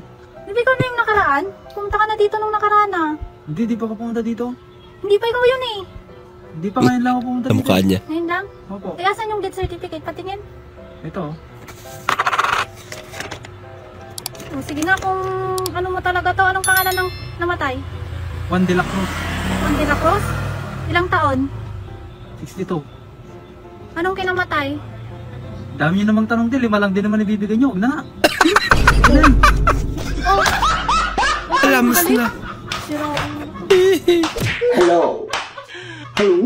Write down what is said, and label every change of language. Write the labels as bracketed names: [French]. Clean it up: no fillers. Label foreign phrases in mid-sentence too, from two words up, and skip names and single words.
[Filipino] hindi ko na yung nakaraan. Pumunta ka na dito nung nakaraan ah. Hindi pa ako pumunta dito. Hindi pa ikaw yun eh. Hindi pa ngayon lang ako pumunta Sa dito. mukha niya. Ngayon lang. Opo. Kaya saan yung [English] death certificate? [Filipino] Patingin. Ito. Oh, sige nga kung ano mo talaga to. Anong pangalan ng namatay? Juan de la Cruz. Juan de la Cruz? Ilang taon? 62. Anong kinamatay? Dami nyo namang tanong din. 5 lang din naman ibibigay nyo. Huwag na. Oh! Alams na. Sira. Hello? Hello?